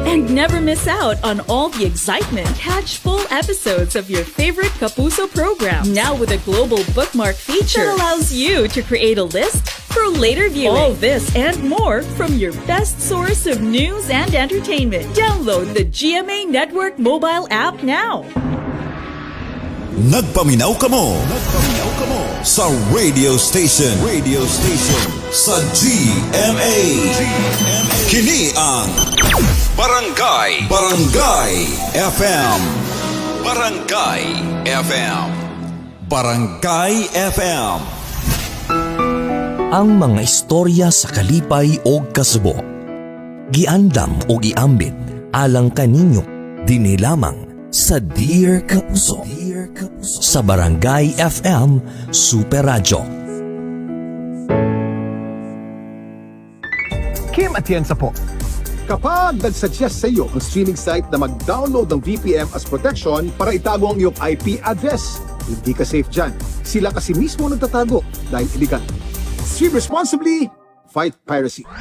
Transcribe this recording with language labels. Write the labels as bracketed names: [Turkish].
[English] Never miss out on all the excitement. Catch full episodes of your favorite Kapuso program now with a global bookmark feature that allows you to create a list for later viewing. All this and more from your best source of news and entertainment. Download the GMA Network mobile app now. [Cebuano] Nagpaminaw ka mo sa radio station sa GMA. Kini ang Barangay FM. Barangay FM. Barangay FM. Ang mga istorya sa kalipay o kasubo. Giandam o giambit alang kaninyo dinhi lamang sa Dear Kapuso sa Barangay FM Super Radyo. Kim Atienza po. [Filipino] Kapag nagsuggest sa iyo ang streaming site na mag-download ng VPN as protection para itago ang iyong IP address, hindi ka safe dyan. Sila kasi mismo nagtatago dahil illegal. [English] Stream responsibly, fight piracy.